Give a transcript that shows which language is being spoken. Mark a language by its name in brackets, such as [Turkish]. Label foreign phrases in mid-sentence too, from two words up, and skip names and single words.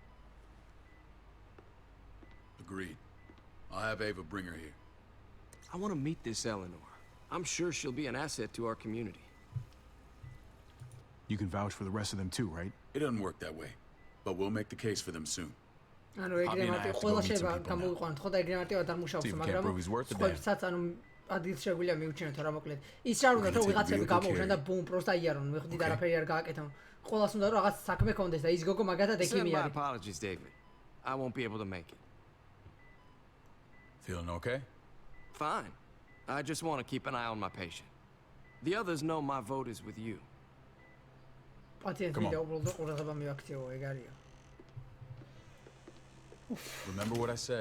[English] Agreed. I'll have Ava bring her here. I want to meet this Eleanor. I'm sure she'll be an asset to our community. You can vouch for the rest of them too, right? It doesn't work that way. But we'll make the case for them soon. [Georgian] ანუ ეგრე მარტივ ყველა შეიძლება გამოვიყვანოთ, ხო და ეგრე მარტივად არ მუშაობს, მაგრამ სხვებსაც ანუ ადგილს შეგვიძლია მიუჩინოთ რა მოკლედ. ის რა უნდა რომ ვიღაცები გამოვიდნენ და ბუმ პროსტა იარონ, მიხვდით არაფერი არ გააკეთონ. ყველას უნდა რომ რაღაც საქმე კონდეს და ის გოგო მაგათად ექიმი არის. [English] My apologies, David. I won't be able to make it. Feeling okay? Fine. I just want to keep an eye on my patient. The others know my vote is with you. Remember what I said.